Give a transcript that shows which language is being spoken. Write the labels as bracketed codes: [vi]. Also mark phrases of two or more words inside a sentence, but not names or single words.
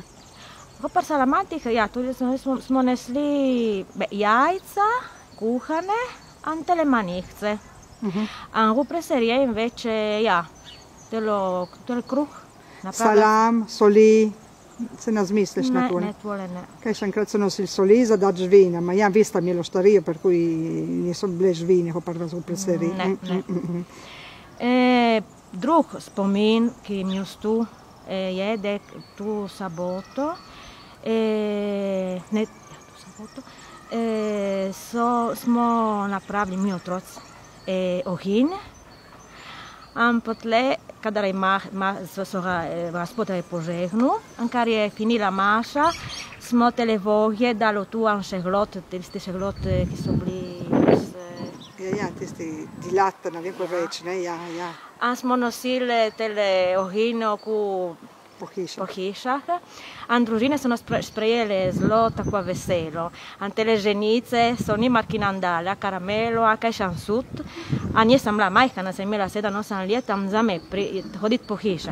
[sl] Per salamantih, ja, tudi smo nesli jajca, kuhane, in tele manihce. V preserje invece, ja, tele kruh. Salam, soli, se ne zmisliš na to? Ne, tole ne. Kaj še enkrat so nosili soli za dati žvine, ma ja, vi sta imeli štarijo, [it] per cui [sl] niso bile žvine, ko prva v preserji. Ne. Drug spomin, ki mi ostu, je, da tu saboto, smo napravili mi otroci oginj, in potle, kadar so ga gospod požehnil, in kar je finila maša, smo tele vohje dali tu in šeglot, tiste šeglote, ki so bili... Ja, tisti [it] di latte, [sl] ne vem ko reči, ne, ja. In smo nosili tele oginje po hišah. In družine so nas sprejeli zelo tako veselo. In tele ženice so njima ki nam dali karamelo, kaj šansut. In jaz sem bila majhna, sem imela 7-8 let, in za me hoditi po hišah.